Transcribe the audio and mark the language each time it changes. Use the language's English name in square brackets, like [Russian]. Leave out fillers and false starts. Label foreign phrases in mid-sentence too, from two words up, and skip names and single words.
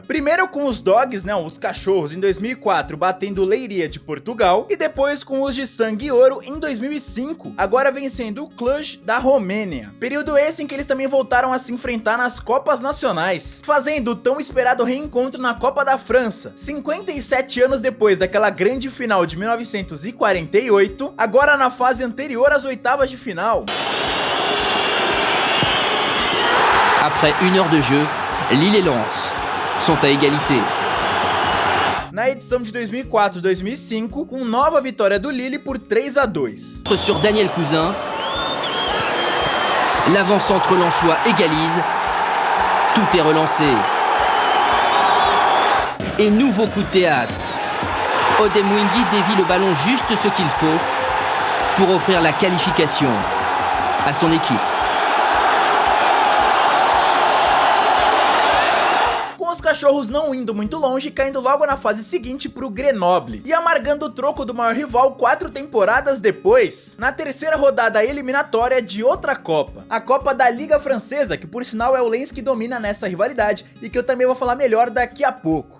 [Portuguese] Primeiro com os Dogs, os cachorros, em 2004, batendo Leiria de Portugal, e depois com os de Sangue e Ouro em 2005, agora vencendo o Cluj da Romênia. Período esse em que eles também voltaram a se enfrentar nas Copas Nacionais, fazendo o tão esperado reencontro na Copa da França, 57 anos depois daquela grande final de 1948, agora na fase anterior às oitavas de final. [French] Après 1 heure de jeu, Lille et Lens sont à égalité. [Portuguese] Na edição de 2004-2005, com nova vitória do Lille por 3-2. [French] Sur Daniel Cousin, l'avant-centre lensois égalise. Tout est relancé. Et nouveau coup de théâtre. Odemwingie dévie le ballon juste ce qu'il faut pour offrir la qualification à son équipe. [Portuguese] Os cachorros não indo muito longe, caindo logo na fase seguinte pro Grenoble, e amargando o troco do maior rival 4 temporadas depois, na terceira rodada eliminatória de outra Copa, a Copa da Liga Francesa, que por sinal é o Lens que domina nessa rivalidade, e que eu também vou falar melhor daqui a pouco.